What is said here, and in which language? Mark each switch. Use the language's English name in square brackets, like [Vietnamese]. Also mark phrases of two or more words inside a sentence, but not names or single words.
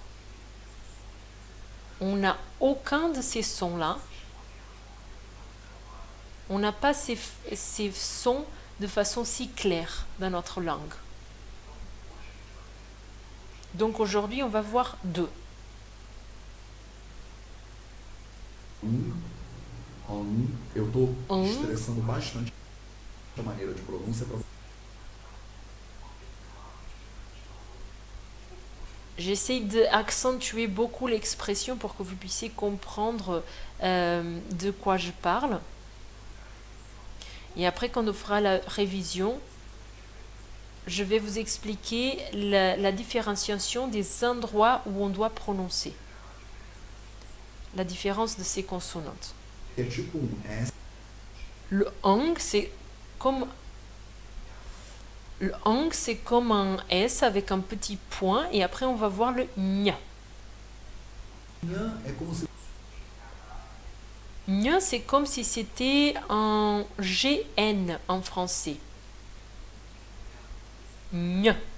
[French] On n'a aucun de ces sons-là. On n'a pas ces sons de façon si claire dans notre langue. Donc aujourd'hui, on va voir 2. [Portuguese] Eu estou estressando bastante a maneira de pronúncia para. [French] J'essaie d'accentuer beaucoup l'expression pour que vous puissiez comprendre de quoi je parle. Et après, quand on fera la révision, je vais vous expliquer la différenciation des endroits où on doit prononcer. La différence de ces consonantes. [Portuguese] É tipo S. [French] Le ang, c'est comme un S avec un petit point et après on va voir le nya. [Portuguese] É como se. [French] Nya, c'est comme si c'était un GN en français. Nya.